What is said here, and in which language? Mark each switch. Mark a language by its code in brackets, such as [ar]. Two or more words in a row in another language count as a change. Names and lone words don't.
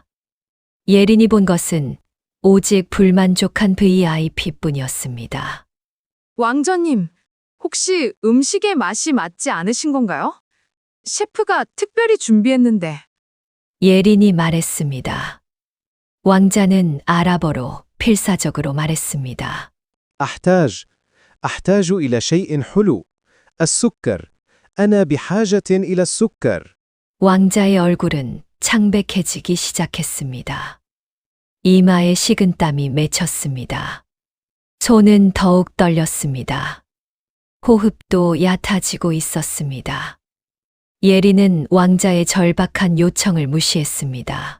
[ko] 예린이 본 것은 오직 불만족한 VIP뿐이었습니다. 왕자님, 혹시 음식의 맛이 맞지 않으신 건가요? 셰프가 특별히 준비했는데. 예린이 말했습니다. 왕자는 아랍어로 필사적으로 말했습니다. [ar] أحتاج إلى شيء حلو. السكر. أنا بحاجة إلى السكر. [ko] 왕자의 얼굴은 창백해지기 시작했습니다. 이마에 식은땀이 맺혔습니다. 손은 더욱 떨렸습니다. 호흡도 얕아지고 있었습니다. 예린은 왕자의 절박한 요청을 무시했습니다.